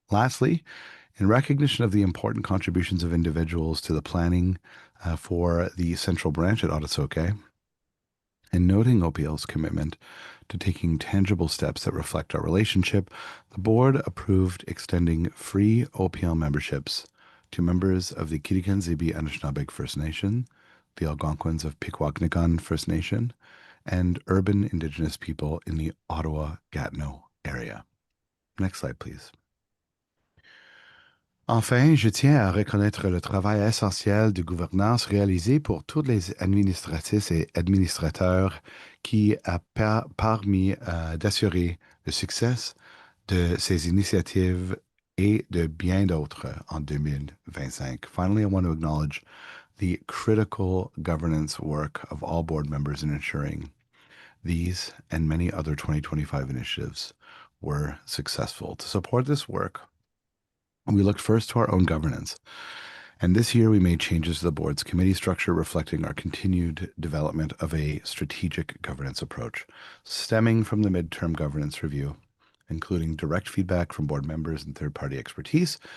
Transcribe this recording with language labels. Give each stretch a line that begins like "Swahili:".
English: Lastly, in recognition of the important contributions of individuals to the planning for the Central Branch at Odasoke, and noting OPL's commitment to taking tangible steps that reflect our relationship, the board approved extending free OPL memberships to members of the Kirikan-Zibi Anishinaabeg First Nation, the Algonquins of Pikwakanagan First Nation, and urban Indigenous people in the Ottawa-Gatineau area. Next slide, please.
French: Enfin, je tiens à reconnaître le travail essentiel de gouvernance réalisé pour tous les administratrices et administrateurs qui a permis d'assurer le succès de ces initiatives et de bien d'autres en 2025.
English: Finally, I want to acknowledge the critical governance work of all board members in ensuring these and many other 2025 initiatives were successful. To support this work, we looked first to our own governance. And this year we made changes to the board's committee structure reflecting our continued development of a strategic governance approach, stemming from the midterm governance review, including direct feedback from board members and third-party expertise.